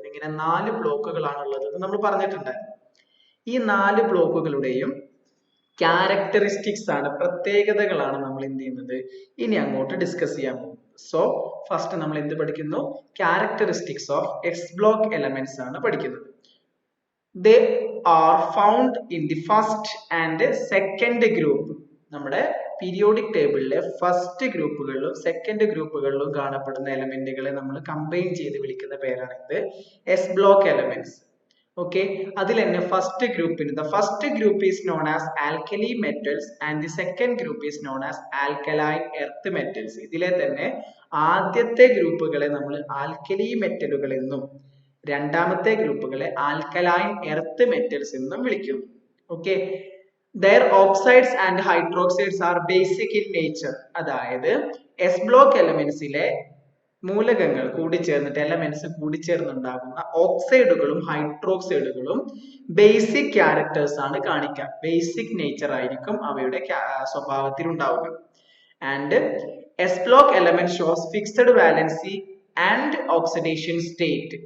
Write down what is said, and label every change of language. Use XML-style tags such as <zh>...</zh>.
<ml>ഇങ്ങനെ 4 ബ്ലോക്കുകളാണുള്ളത് നമ്മൾ പറഞ്ഞിട്ടുണ്ടായിരുന്നു. ഈ 4 ബ്ലോക്കുകളുടെയും ക്യാരക്ടറിസ്റ്റിക്സ് ആണ്, പ്രത്യേകതകളാണ് നമ്മൾ എന്ത് ചെയ്യുന്നത് ഇനി അങ്ങോട്ട് ഡിസ്കസ് ചെയ്യാൻ പോകുന്നത്. സോ ഫസ്റ്റ് നമ്മൾ എന്ത് പഠിക്കുന്നു,</ml> <en>characteristics of S block elements</en> <ml>ആണ് പഠിക്കുന്നത്.</ml> <en>They are found in the first and second group.</en> <ml>നമ്മുടെ പീരിയോഡിക് ടേബിളിലെ ഫസ്റ്റ് ഗ്രൂപ്പുകളിലും സെക്കൻഡ് ഗ്രൂപ്പുകളിലും കാണപ്പെടുന്ന എലമെന്റുകളെ നമ്മൾ കമ്പൈൻ ചെയ്ത് വിളിക്കുന്ന പേരാണ് ഇത് എസ് ബ്ലോക്ക് എലമെന്റ്സ്. ഓക്കെ, അതിൽ തന്നെ ഫസ്റ്റ് ഗ്രൂപ്പിന്</ml> <en>the first group is known as alkali metals and the second group is known as alkaline earth metals.</en> <ml>ഇതിലെ തന്നെ ആദ്യത്തെ ഗ്രൂപ്പുകളെ നമ്മൾ ആൽക്കലി മെറ്റലുകൾ എന്നും രണ്ടാമത്തെ ഗ്രൂപ്പുകളെ ആൽക്കലൈൻ എർത്ത് മെറ്റൽസ് എന്നും വിളിക്കുന്നു.</ml> <en>Okay, their oxides and hydroxides are basic in nature.</en> <ml>അതായത് എസ് ബ്ലോക്ക് എലമെന്റ്സിലെ മൂലകങ്ങൾ കൂടിച്ചേർന്നിട്ട് എലമെന്റ്സ് കൂടിച്ചേർന്നുണ്ടാകുന്ന ഓക്സൈഡുകളും ഹൈഡ്രോക്സൈഡുകളും ബേസിക് ക്യാരക്ടേഴ്സ് ആണ് കാണിക്കുക. ബേസിക് നേച്ചർ ആയിരിക്കും അവയുടെ സ്വഭാവത്തിൽ ഉണ്ടാവുക.</ml> <en>And S block element shows fixed valency and oxidation state.</en>